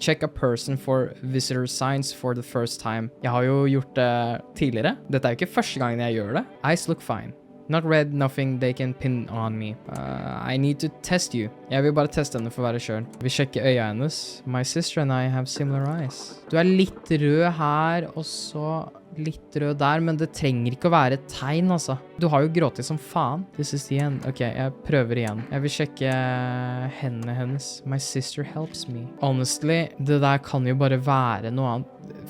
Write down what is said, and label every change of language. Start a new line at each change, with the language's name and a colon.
English: Check a person for visitor signs for the first time.
Norwegian: Jeg har jo gjort det tidligere. Dette jo ikke første gangen jeg gjør det.
English: Eyes look fine. Not red, nothing they can pin on me. I need to test you.
Norwegian: Jeg vil bare teste henne for å være selv. Vi sjekker øya hennes.
English: My sister and I have similar eyes.
Norwegian: Du litt rød her, og så litt rød der, men det trenger ikke å være et tegn, altså. Du har jo gråtet som faen.
English: This is the end.
Norwegian: Ok, jeg prøver igjen. Jeg vil sjekke hendene hennes.
English: My sister helps me.
Norwegian: Honestly, det der kan jo bare være noe annet.